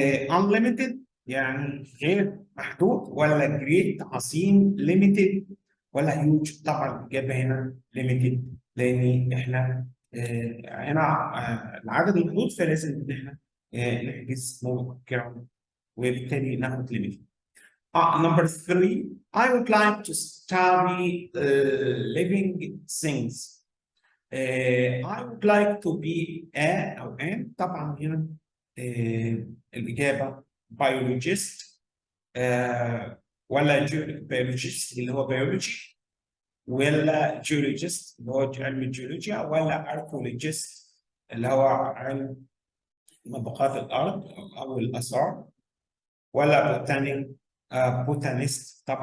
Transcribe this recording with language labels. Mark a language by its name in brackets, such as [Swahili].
[Arabic] Unlimited يعني غير محدود, ولا great عظيم limited, ولا huge. طبعا الإجابة هنا limited, لأن إحنا هنا العدد محدود، فلازم إن إحنا نحجز مبكرا وبالتالي ناخد ليميت. [English] Number 3, I would like to study living things. I would like to be a أو an. [Arabic] طبعا هنا الإجابة biologist ولا biologist اللي هو biology، ولا geologist اللي هو علم الجيولوجيا، ولا archaeologist اللي هو علم طبقات الأرض أو الآثار، ولا بوتانيست.